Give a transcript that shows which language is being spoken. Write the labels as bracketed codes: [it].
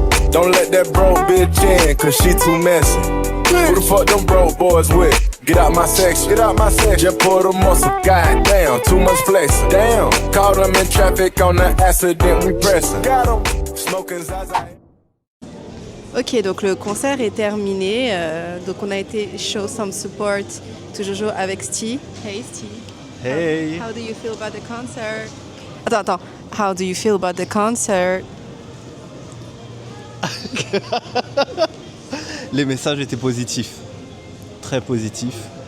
[en] Don't let that broke bitch in, cause she too messy. Who the fuck them broke boys with? Get out my section, get out my section. Just pour the muscle, goddamn, too much flexing. Damn, caught them in traffic on the accident, we pressing. Got them, smoking Zaza. [fr] Ok, donc le concert est terminé. Donc on a été [en] show some support to [fr] Jojo avec Steve. [en] Hey Steve. Hey. How do you feel about the concert? [fr] Attends. [en] How do you feel about the concert? [fr] Les messages étaient positifs, très positifs.